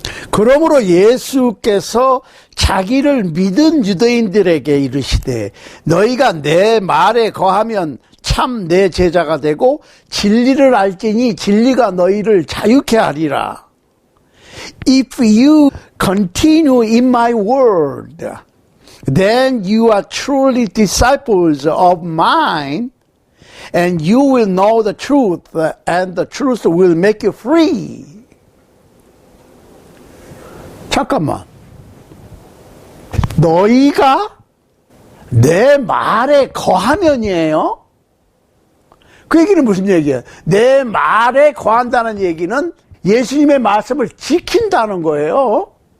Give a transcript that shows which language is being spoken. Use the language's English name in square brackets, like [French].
[Korean] 그러므로 예수께서 자기를 믿은 유대인들에게 이르시되 너희가 내 말에 거하면 참 내 제자가 되고 진리를 알지니 진리가 너희를 자유케 하리라. [English] If you continue in my word, then you are truly disciples of mine, and you will know the truth, and the truth will make you free. [Korean] 잠깐만. 너희가 내 말에 거하면이에요? 그 얘기는 무슨 얘기예요? 내 말에 거한다는 얘기는 예수님의 말씀을 지킨다는 거예요.